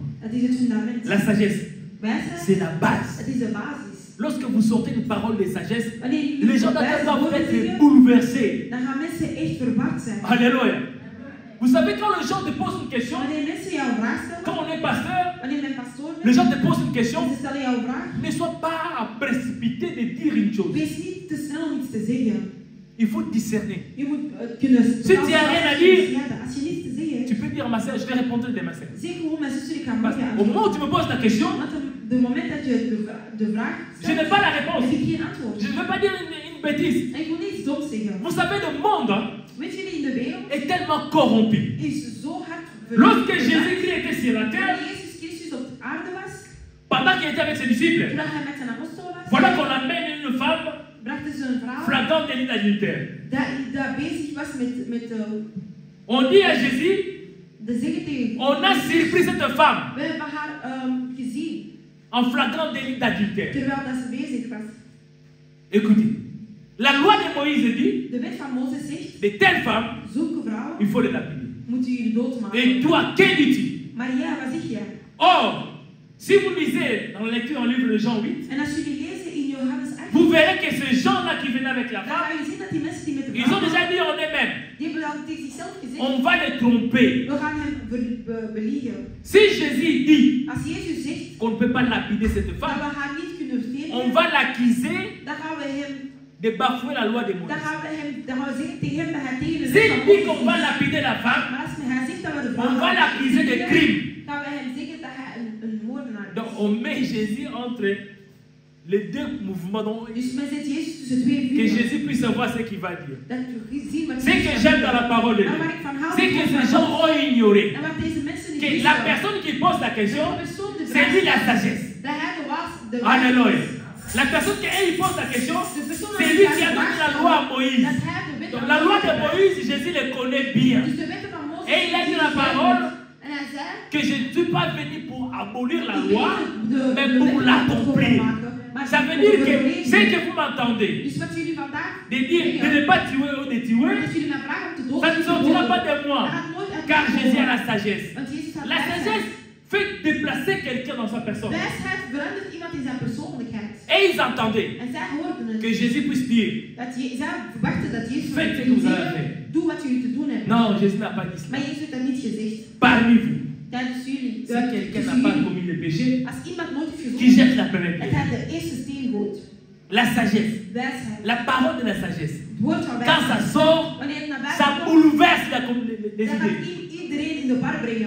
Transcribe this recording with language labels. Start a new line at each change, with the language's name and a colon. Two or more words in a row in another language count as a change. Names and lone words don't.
Dutch: Dat is het fundament.
French: La sagesse,
Dutch: Wijsheid.
French: c'est la base.
Dutch: Het is de basis.
French: Lorsque vous sortez une parole de sagesse,
Dutch: Wanneer je
French: les gens
Dutch: wijsheid
French: doivent
Dutch: hoort
French: être
Dutch: zeggen,
French: bouleversés.
Dutch: dan gaan mensen echt verward zijn.
French: Alléluia. Vous savez, quand les gens te posent une question,
Dutch: Wanneer mensen jou een vraag stellen,
French: quand on est pasteur,
Dutch: wanneer men pastoor
French: les
Dutch: bent,
French: gens te posent une question,
Dutch: en ze stellen jou een vraag,
French: ne sois pas précipité de dire une chose.
Dutch: wees niet te snel om iets te zeggen.
French: Il faut discerner.
Dutch: Je moet kunnen...
French: Si tu as rien à dire,
Dutch: als je niets te zeggen
French: tu peux dire à ma sœur, je vais répondre de ma sœur.
Dutch: zeg gewoon mijn zuster, ik ga
French: Parce
Dutch: morgen
French: qu'au moment où tu me poses la question,
Dutch: Want de moment dat je de vraag
French: je n'ai
Dutch: stelt,
French: pas la réponse.
Dutch: heb ik geen antwoord.
French: Je ne veux pas dire une bêtise.
Dutch: En ik wil niet doms zeggen.
French: Vous savez, le monde
Dutch: Weet je, in de wereld
French: est tellement corrompu.
Dutch: is zo hard
French: Lorsque Jésus-Christ était sur la terre,
Dutch: Wanneer Jezus Christus op aarde was,
French: pendant qu'il était avec ses disciples,
Dutch: terwijl hij met zijn apostelen was,
French: voilà qu'on amène une femme
Dutch: brachten ze een vrouw
French: flagrante délit d'adultère.
Dutch: dat bezig was met
French: On dit à Jésus,
Dutch: de zeggen tegen
French: on a surpris cette femme
Dutch: we hebben haar gezien,
French: en flagrant délit d'adultère.
Dutch: terwijl dat ze bezig was.
French: Écoutez, la loi de Moïse dit,
Dutch: De wet van Mozes zegt,
French: de telles femmes,
Dutch: zulke vrouwen
French: il faut les lapider.
Dutch: moet u jullie doodmaken.
French: Et toi, qu'en dis-tu?
Dutch: Maar ja, wat zeg jij?
French: Or, si vous lisez dans la lecture en livre de Jean 8,
Dutch: En als jullie lezen in Johannes 8,
French: vous verrez que ces gens-là qui venaient avec la
Dutch: dan ga
French: femme,
Dutch: je zien dat die mensen die met de
French: ils ont
Dutch: vrouw
French: déjà dit en eux-mêmes,
Dutch: die hebben al tegen zichzelf gezegd,
French: on va les tromper.
Dutch: we gaan hem beliegen.
French: Si Jésus dit
Dutch: Als Jezus zegt
French: qu'on ne peut pas lapider cette
Dutch: dat
French: femme,
Dutch: we haar niet kunnen
French: on
Dutch: verdedigen,
French: va l'accuser
Dutch: dan gaan we hem,
French: de bafouer la loi de
Dutch: dan
French: Moïse.
Dutch: gaan we zeggen tegen hem dat hij tegen de
French: S'il
Dutch: wet van
French: dit qu'on
Dutch: Mozes
French: va
Dutch: is.
French: lapider la femme,
Dutch: Maar als hij zegt dat we de
French: on
Dutch: vrouw
French: va
Dutch: gaan
French: l'accuser de
Dutch: verdedigen,
French: crime.
Dutch: gaan we hem zeggen dat hij een moordenaar is.
French: Donc on met Jésus entre les deux mouvements dont-
Dutch: Dus men zet Jezus tussen twee
French: que
Dutch: vuren.
French: Jésus puisse savoir ce qu'il va dire.
Dutch: Dat je ziet wat
French: Ce que j'aime dans la parole de
Dutch: En
French: Dieu,
Dutch: waar ik van hou,
French: c'est que ces gens ont ignoré
Dutch: en wat deze mensen niet
French: que
Dutch: wisten,
French: la personne qui pose la question,
Dutch: de persoon de
French: c'est lui la
Dutch: vraag
French: sagesse.
Dutch: dat hij de
French: Alléluia. La personne qui il pose la question,
Dutch: de persoon
French: c'est lui qui a donné la loi à Moïse.
Dutch: dat hij de wet
French: Donc
Dutch: van
French: la loi de
Dutch: Mozes-
French: Moïse, Jésus le connaît bien.
Dutch: Dus de wetten van Mozes.
French: Et il a dit la parole
Dutch: En hij zei,
French: que je ne suis pas venu pour abolir la
Dutch: ik
French: loi,
Dutch: weet de
French: mais
Dutch: wetten
French: pour
Dutch: niet
French: l'accomplir.
Dutch: te maken, maar
French: Ça veut
Dutch: voor
French: dire
Dutch: de
French: que
Dutch: verleden.
French: ce que vous m'entendez,
Dutch: Dus wat jullie vandaag
French: de dire de ne pas tuer ou de tuer,
Dutch: dat jullie mij vragen om te doden,
French: ça ne sortira pas de
Dutch: dat
French: moi,
Dutch: gaat nooit uit
French: car
Dutch: mij
French: Jésus a
Dutch: komen.
French: la sagesse.
Dutch: Want Jezus had
French: La
Dutch: wijsheid.
French: sagesse fait déplacer quelqu'un dans sa personne.
Dutch: Wijsheid verandert iemand in zijn persoonlijkheid.
French: Et ils entendaient
Dutch: En zij hoorden het.
French: que Jésus puisse dire,
Dutch: Zij verwachten dat Jezus
French: faites ce que
Dutch: zou
French: vous avez
Dutch: zeggen,
French: fait.
Dutch: doe wat jullie te doen hebben.
French: Non, Jésus n'a pas dit
Dutch: Maar
French: cela.
Dutch: Jezus heeft dat niet gezegd.
French: Parmi vous,
Dutch: Tijdens jullie.
French: si quelqu'un n'a pas commis le péché,
Dutch: Als iemand nooit heeft
French: qui jette
Dutch: gezondigd,
French: la première
Dutch: dat
French: pierre.
Dutch: hij de eerste steen gooit.
French: La sagesse,
Dutch: Wijsheid.
French: la parole de la sagesse.
Dutch: Het woord van
French: Quand ça
Dutch: wijsheid.
French: sort,
Dutch: Wanneer het naar
French: ça
Dutch: buiten komt,
French: bouleverse les
Dutch: dat gaat
French: idées.
Dutch: iedereen in de war brengen.